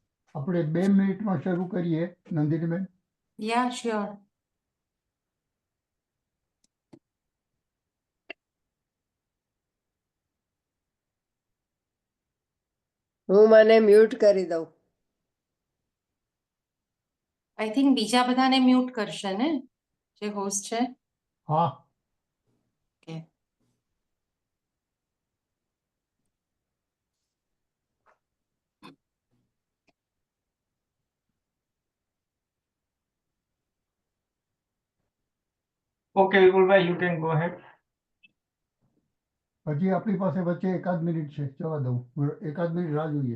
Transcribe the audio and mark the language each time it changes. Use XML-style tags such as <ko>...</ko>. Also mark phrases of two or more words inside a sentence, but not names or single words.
<gu>આપણે 2 મિનિટમાં શરૂ કરીએ નંદિનીબેન.</gu> <en>Yeah, sure.</en> <gu>હું મને મ્યુટ કરી દઉં.</gu> <en>I think</en> <gu>બીજા બધાને મ્યુટ કરશે ને જે હોસ્ટ છે. હા.</gu> <en>Okay. Okay, Vipulbhai, you can go ahead.</en> <gu>હજી આપણી પાસે વચ્ચે 1 મિનિટ છે, જવા દઉં. 1 મિનિટ રાહ જોઈએ.</gu>